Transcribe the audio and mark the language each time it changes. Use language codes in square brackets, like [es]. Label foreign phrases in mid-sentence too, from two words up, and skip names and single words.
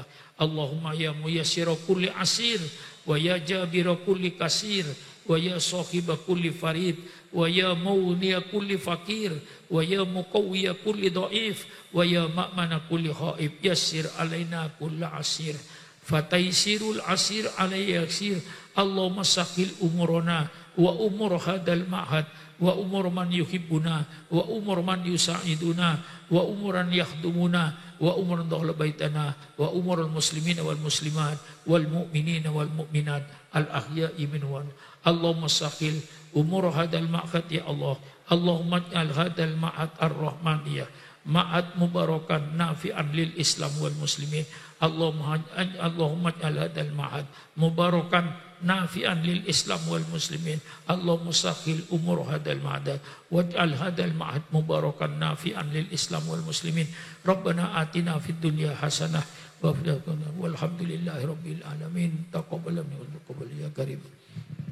[ar] اللهم يا ميسر كل عسير ويا جابر كل كسير ويا صاحب كل فريد ويا مغني كل فقير ويا مقوي كل ضعيف ويا مأمن كل خائف. يسر علينا كل عسير فتيسير العسير علي يسير. اللهم سهل أمورنا وأمور هذا المعهد وأمور من يحبنا وأمور من يساعدنا وأمور من يخدمنا وأمور من دخل بيتنا وأمور المسلمين والمسلمات والمؤمنين والمؤمنات الأحياء منهم. اللهم سهل أمور هذا المعهد يا الله. اللهم اجعل هذا المعهد الرحمانية معهدا مباركا نافعا للإسلام والمسلمين. اللهم اجعل هذا المعهد مباركا نافعا للإسلام والمسلمين. اللهم سهل أمور هذا المعهد واجعل هذا المعهد مباركا نافعا للإسلام والمسلمين. ربنا آتنا في الدنيا حسنة وفي الآخرة والحمد لله رب العالمين. تقبل منا وتقبل يا كريم.